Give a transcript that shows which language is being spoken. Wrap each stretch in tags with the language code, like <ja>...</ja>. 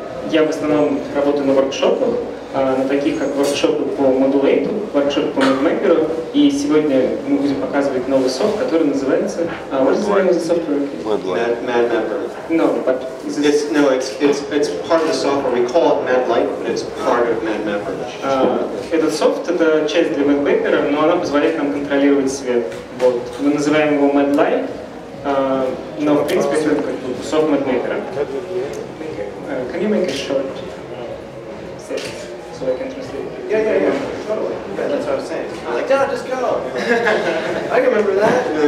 <ru>Я в основном работаю на воркшопах, на таких как воркшопы по Modul8, воркшопы по MadMapper, и сегодня мы будем показывать новый софт, который называется...</ru> <en>What is the name of the software? MadMapper. No, but it's part of the software. We call it MadLight, but it's part of MadMapper.</en> <ru>Этот софт — это часть для MadMapper, но она позволяет нам контролировать свет. Вот. Мы называем его MadLight, но в принципе это как софт MadMapper.</ru> <en>Can you make a short sentence so I can translate it? Yeah, totally. Yeah, that's what I was saying. I'm like, yeah, just go. I remember that.</en>